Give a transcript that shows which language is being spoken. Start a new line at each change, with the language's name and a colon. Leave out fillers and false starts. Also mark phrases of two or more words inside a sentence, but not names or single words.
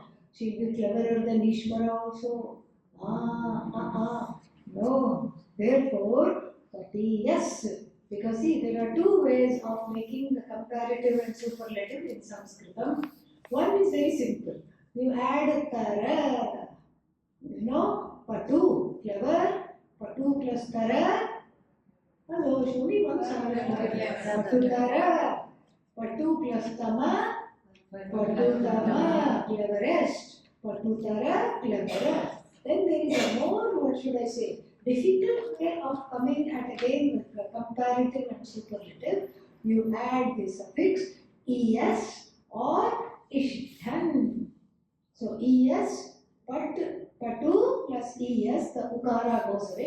English: She will be cleverer than Ishvara also. No. Therefore, yes, because see, there are two ways of making the comparative and superlative in Sanskritam. One is very simple. You add tara, patu, clever, patu plus tara. Hello, show me one side.
Sanskrit: Patu tara, patu plus tama, patu tama, cleverest, patu tara,
English: cleverer. Then there is a more, what should I say, difficult way of coming at again with the comparative and superlative. You add the suffix es or ishtan. So es, patu plus es, the ukara goes away.